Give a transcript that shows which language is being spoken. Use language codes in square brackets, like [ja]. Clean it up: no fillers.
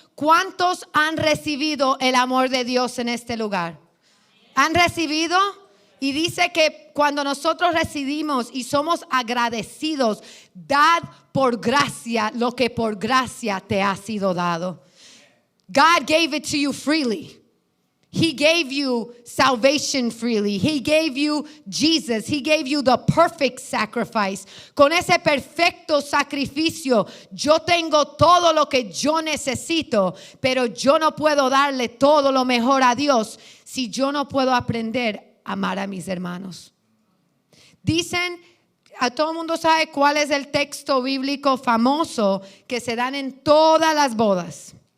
[es] ¿Cuántos han recibido el amor de Dios en este lugar? ¿Han recibido? Y dice que cuando nosotros recibimos y somos agradecidos, dad por gracia lo que por gracia te ha sido dado. [en] God gave it to you freely. He gave you salvation freely. He gave you Jesus. He gave you the perfect sacrifice. [es] Con ese perfecto sacrificio, yo tengo todo lo que yo necesito, pero yo no puedo darle todo lo mejor a Dios si yo no puedo aprender amar a mis hermanos. Dicen, a todo el mundo sabe cuál es el texto bíblico famoso que se dan en todas las bodas.